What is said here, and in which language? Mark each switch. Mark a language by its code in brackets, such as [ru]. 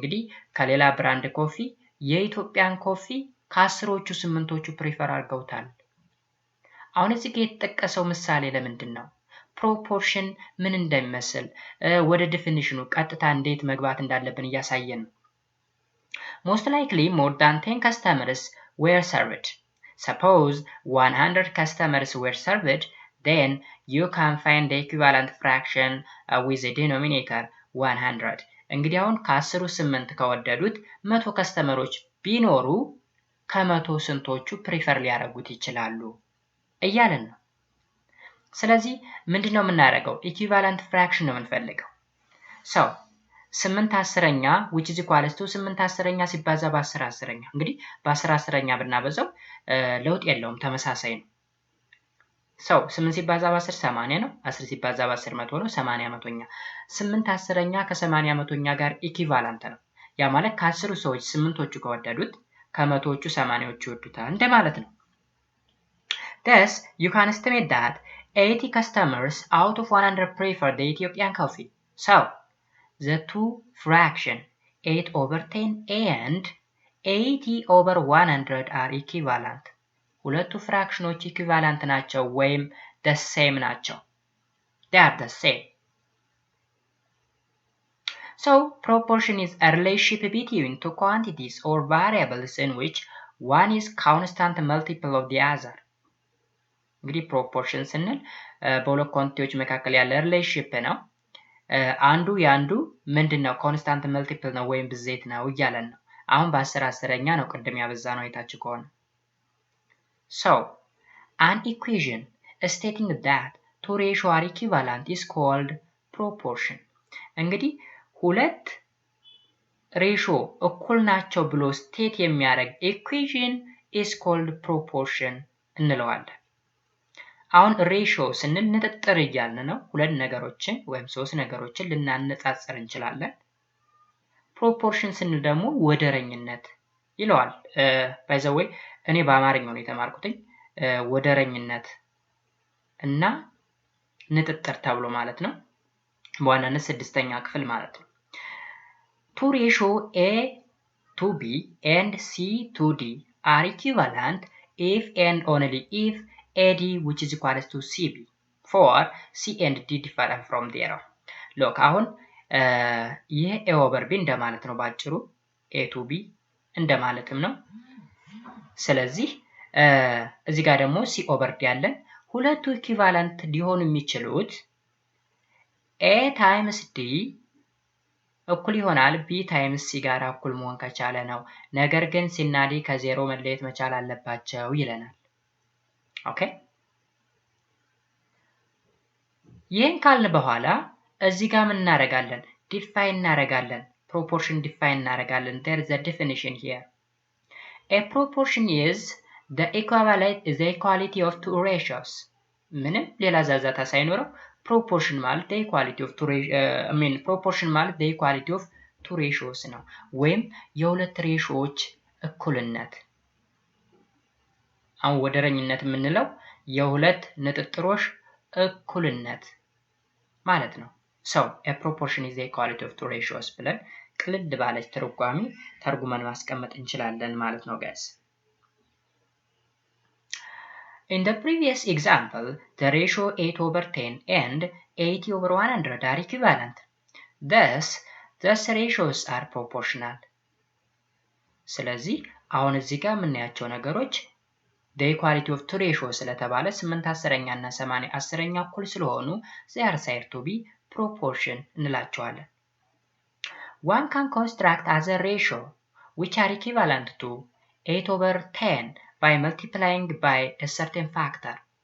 [am] እንግዲህ ከሌላ ብራንድ ኮፊ የኢትዮጵያን ኮፊ ከ10ሮቹ 8ቶቹ ፕሪፈር አድርገውታል። አሁን እዚህ ጋር የተጠቀሰው ምሳሌ ለምንድን ነው? ፕሮፖርሽን ምን እንደሚመስል ወደ ዲፊኒሽኑ ቀጥታ እንዴት መግባት እንዳለብን እያሳየን ነው። [en] Most likely more than 10 customers were served. Suppose 100 customers were served, then you can find the equivalent fraction with the denominator 100. [am] እንግዲህ አሁን ከ10ሩ 8 ከወደዱት 100 ከስተመሮች ቢኖሩ ከ100 ስንቶቹ ፕሪፈር ሊያደርጉት ይችላሉ እያለን ነው። ስለዚህ ምንድነው የምናደርገው? ኢኩቫለንት ፍራክሽን ነው የምንፈልገው። so 8/10ኛ [en] which is equal to [am] 8/10ኛ ሲባዛ በ10/10ኛ እንግዲህ በ10/10ኛ ብናበዛው ለውጥ የለውም፣ ተመሳሳይ ነው። so 8 ሲባዛ በ10 80 ነው፣ 10 ሲባዛ በ10 100 ነው፣ 80 መቶኛ። 8/10ኛ ከ80 መቶኛ ጋር ኢኩቫለንት ነው። ያ ማለት ከ10ሩ ሰዎች 8ቶቹ ከወደዱት ከ100ዎቹ 80ዎቹ ይወዱታል እንደማለት ነው። [en] Thus you can estimate that 80 customers out of 100 prefer the Ethiopian coffee. So the two fraction 8/10 and 80/100 are equivalent. [am] ሁለቱ ፍራክሽኖች ኢኩቫለንት ናቸው ወይም [en] the same [am] ናቸው። [en] They are the same. So proportion is a relationship between two quantities or variables in which one is constant multiple of the other. [am] እንግዲህ ፕሮፖርሽን ስንል በሁለት ኳንቲቲዎች መካከል ያለ ሪሌሽንሺፕ ነው። አንዱ ያንዱ ምንድነው? ኮንስታንት መልቲፕል ነው ወይም ብዜት ነው እያለን ነው። አሁን በ10/10ኛ ነው ቅድም ያበዛ ነው አይታችሁ ከሆነ። [en] So an equation stating that two ratios are equivalent is called proportion. [am] እንግዲህ ሁለት ሬሽዮ እኩል ናቸው ብሎ ስቴት የሚያደርግ ኢኩዌሽን [en] is called proportion [am] እንለዋለን። አሁን ሬሽዮ ስንል ንጥጥር እያልን ነው። ሁለት ነገሮችን ወይም ሶስት ነገሮችን ልናነጻጽር እንችላለን። ፕሮፖርሽን ስንል ደግሞ ወደረኝነት ይለዋል። [en] by the way [am] እኔ በአማርኛው ነው የተማርኩትኝ። ወደረኝነት እና ንጥጥር ተብሎ ማለት ነው። [en] በዋናነት ስድስተኛ ክፍል ማለት ነው። two ratio A to B and C to D are equivalent if and only if AD which is equals to CB for C and D differ from zero. [am] look አሁን ይሄ A over B እንደማለት ነው ባጭሩ A to B እንደማለትም ነው። ስለዚህ እዚህ ጋር ደግሞ C over D ያለን ሁለቱ ኢኩቫለንት ሊሆኑ የሚችሉት A times D እኩል ይሆናል B times C ጋር እኩል መሆን ከቻለ ነው። ነገር ግን C እና D ከዜሮ መለየት መቻል አለባቸው ይለናል። ኦኬ ይሄን ካልን በኋላ እዚህ ጋር ምን እናደርጋለን? ዲፋይን እናደርጋለን። [en] proportion ዲፋይን እናደርጋለን። there is a definition here. A proportion is the equality of two ratios. [am] ምንም ሌላ ዛዛታ ሳይኖረው proportion ማለት [en] the equality of two proportion [am] ማለት [en] the equality of two ratios [am] ነው ወይም የሁለት ሬሾዎች እኩልነት። አሁን ወደረኝነት የምንለው የሁለት ንጥጥሮች እኩልነት ማለት ነው። [en] so a proportion is the equality of two ratios [am] ብለን ቅልል ባለች ትርጓሜ ተርጉመን ማስቀመጥ እንችላለን ማለት ነው guys. [en] In the previous example, the ratio 8 over 10 and 80 over 100 are equivalent. Thus ratios are proportional. [am] ስለዚህ አሁን እዚህ ጋር የምናያቸው ነገሮች [en] the equality of two ratios [am] ስለተባለ 8 10ኛ እና 80 10ኛ እኩል ስለሆኑ [en] they are said to be proportion [am] እንላቸዋለን። [en] One can construct other ratio which are equivalent to 8 over 10 by multiplying by a certain factor.